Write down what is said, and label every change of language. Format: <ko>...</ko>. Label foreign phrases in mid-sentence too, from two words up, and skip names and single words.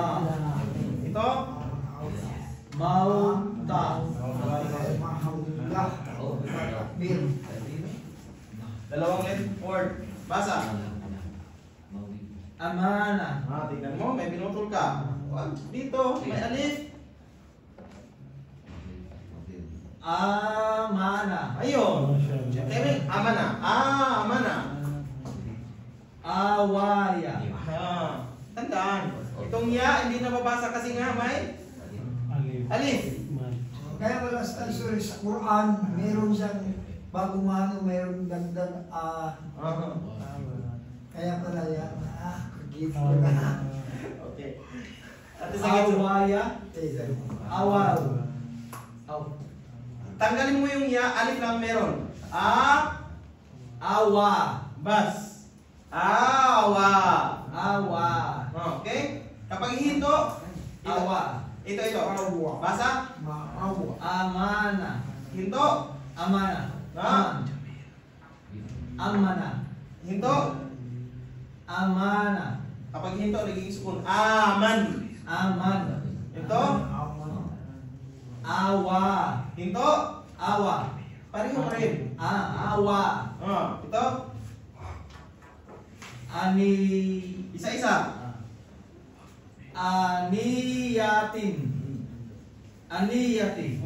<tl>Ito. Mauta. Dalawang word. Basa. Amana. Tingnan mo, may pinutol ka. Dito, may alif. Amana. Ayun. Kevin, amana. Amana. Awaya. Tandaan. Itong ya, hindi nababasa kasi nga may alif. Kaya wala sa Quran, meron siyang bago mano, meron dagdag kaya pala yan. Give ko na. Okay. At sa Awaya. Awal. tanggalin mo yung ya, alif lang meron. Awa. Bas. Awa. Awa. Okay? Kapag hinto, Awa. ito. Awa. Basa. Maawa. Amana. Hinto. Amana. Ah. Amana. Hinto. Amana. Kapag hinto, nagiging sukun. Aman. Aman. Ito. Awa. Hinto. Awa. Pareho rin. Awa. Ito. Ani. Isa-isa. Aniyatin. Aniyatin.</tl>